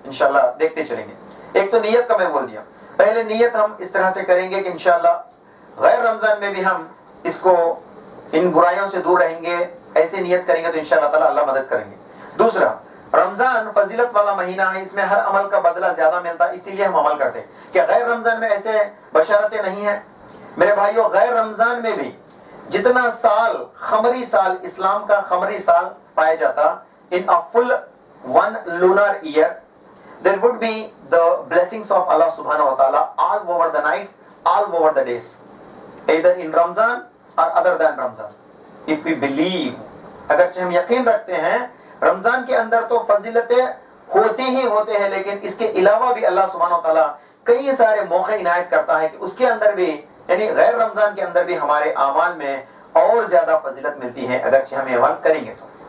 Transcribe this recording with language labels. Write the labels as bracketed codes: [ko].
[ur] انشاءاللہ دیکھتے چلیں گے. ایک تو نیت کا میں بول دیا. پہلے نیت ہم اس طرح سے کریں گے کہ انشاءاللہ غیر رمضان میں بھی ہم اس کو ان برائیوں سے دور رہیں گے. ایسے نیت کریں گے تو انشاءاللہ تعالی اللہ مدد کریں گے. دوسرا، رمضان فضیلت والا مہینہ ہے، اس میں ہر عمل کا بدلہ زیادہ ملتا ہے، اسی لیے ہم عمل کرتے ہیں. کہ غیر رمضان میں ایسے بشارتیں نہیں ہیں. میرے بھائیوں، غیر رمضان میں بھی جتنا سال قمری سال، اسلام کا قمری سال پایا جاتا، [en] in a full one lunar year there would be the blessings of Allah subhanahu wa ta'ala all over the nights, all over the days, either in Ramzan or other than Ramzan. If we believe, [ur] اگرچہ ہم یقین رکھتے ہیں رمضان کے اندر تو فضیلتیں ہوتی ہی ہوتے ہیں، لیکن اس کے علاوہ بھی اللہ سبحانہ و تعالیٰ کئی سارے موقع عنایت کرتا ہے کہ اس کے اندر بھی، یعنی غیر رمضان کے اندر بھی ہمارے اعمال میں اور زیادہ فضیلت ملتی ہے اگرچہ ہم عمل کریں گے تو.